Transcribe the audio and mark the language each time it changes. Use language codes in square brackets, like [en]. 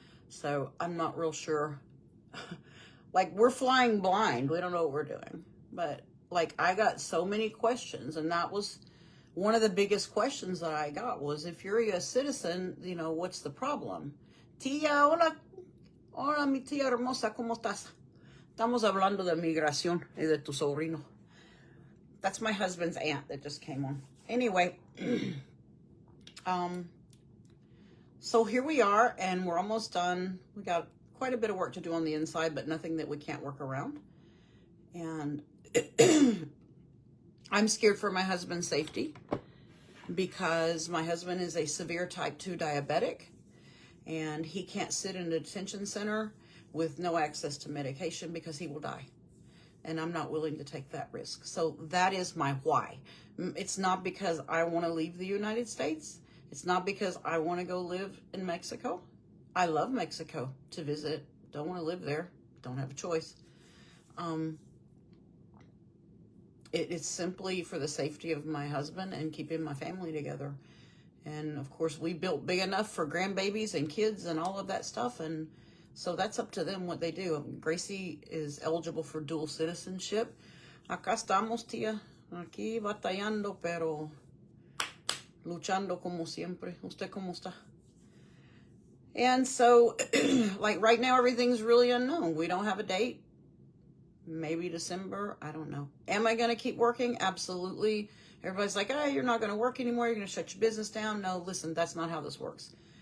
[en] So I'm not real sure. Like, we're flying blind. We don't know what we're doing. But, like, I got so many questions. And that was one of the biggest questions that I got was, if you're a U.S. citizen, you know, what's the problem? [es] Tía, hola. Hola, mi tía hermosa. ¿Cómo estás? Estamos hablando de migración y de tu sobrino. [en] That's my husband's aunt that just came on. Anyway, so here we are, and we're almost done. We got quite a bit of work to do on the inside, but nothing that we can't work around. And I'm scared for my husband's safety, because my husband is a severe type 2 diabetic, and he can't sit in a detention center with no access to medication because he will die. And I'm not willing to take that risk. So that is my why. It's not because I want to leave the United States. It's not because I want to go live in Mexico. I love Mexico to visit. Don't want to live there. Don't have a choice. It's simply for the safety of my husband and keeping my family together. And of course, we built big enough for grandbabies and kids and all of that stuff. And so that's up to them what they do. Gracie is eligible for dual citizenship. [es] Acá estamos, tía. Aquí batallando, pero luchando como siempre. ¿Usted cómo está? [en] And so, like, right now, everything's really unknown. We don't have a date. Maybe December. I don't know. Am I going to keep working? Absolutely. Everybody's like, oh, you're not going to work anymore. You're going to shut your business down. No, listen, that's not how this works.